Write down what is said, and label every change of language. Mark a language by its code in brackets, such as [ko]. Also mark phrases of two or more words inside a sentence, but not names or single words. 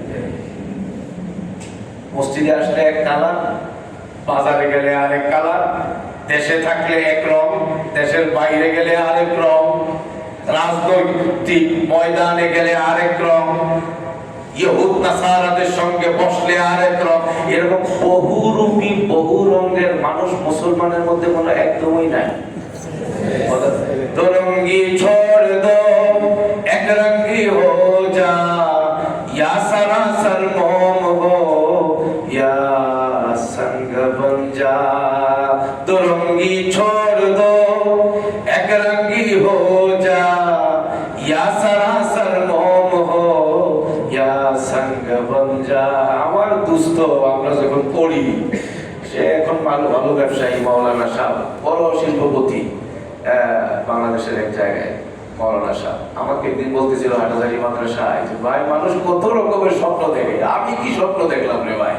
[bn] মসজিদে আসলে এক কালার, বাজারে গেলে আরেক কালার, দেশে থাকলে এক রং, দেশের বাইরে গেলে আরেক রং, রাজনৈতিক ময়দানে গেলে আরেক রং, ইহুদ নাসারাদের সঙ্গে বসলে আরেক রং। এরকম বহুরূপী, বহু রঙের মানুষ মুসলমানের মধ্যে কোনো একদমই নাই। [ur] دو رنگی چھوڑ دو، ایک رنگی ہو جا, یا سراسر موم ہو یا سنگ بن جا. دو رنگی چھوڑ دو، ایک رنگی ہو جا، یا سراسر موم ہو یا سنگ بن جا. [bn] আমার দুস্থ, আমরা যখন পড়ি, সে এখন ভালো ভালো ব্যবসায়ী, মাওলানা সাহেব, বড় শিল্পপতি বাংলাদেশের এক জায়গায়। মৌলানা সাহেব আমাকে একদিন বলতেছিল হাটাজারি মাদ্রাসায়, যে ভাই মানুষ কত রকমের স্বপ্ন দেখে, আমি কি স্বপ্ন দেখলাম রে ভাই?